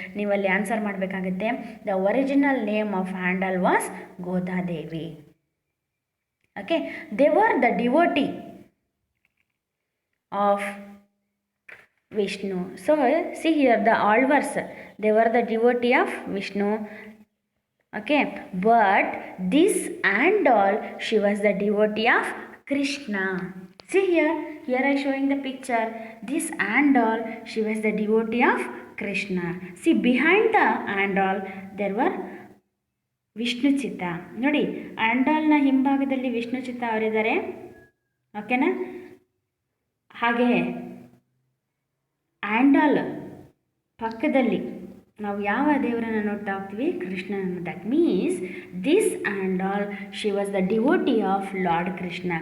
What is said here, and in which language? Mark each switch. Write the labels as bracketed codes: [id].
[kn] ನೀವಲ್ಲಿ ಆನ್ಸರ್ ಮಾಡಬೇಕಾಗುತ್ತೆ, [en] The original name of Andal was Godadevi. Okay, they were the devotee of Vishnu. So see here, the Alvars, they were the devotee of Vishnu. Okay, but this Andal, she was the devotee of Krishna. See here, I showing the picture. This Andal, she was the devotee of Krishna. See, behind the Andal there were Vishnuchitta. [kn] ನೋಡಿ, ಆಂಡಾಲ್ನ ಹಿಂಭಾಗದಲ್ಲಿ ವಿಷ್ಣುಚಿತ್ತ ಅವರಿದ್ದಾರೆ. ಓಕೆನಾ. ಹಾಗೆ ಆಂಡಾಲ್ ಪಕ್ಕದಲ್ಲಿ ನಾವು ಯಾವ ದೇವರನ್ನು ನೋಡ್ತಾ ಹೋಗ್ತೀವಿ, ಕೃಷ್ಣನನ್ನು. [en] That means this Andal, she was the devotee of lord Krishna.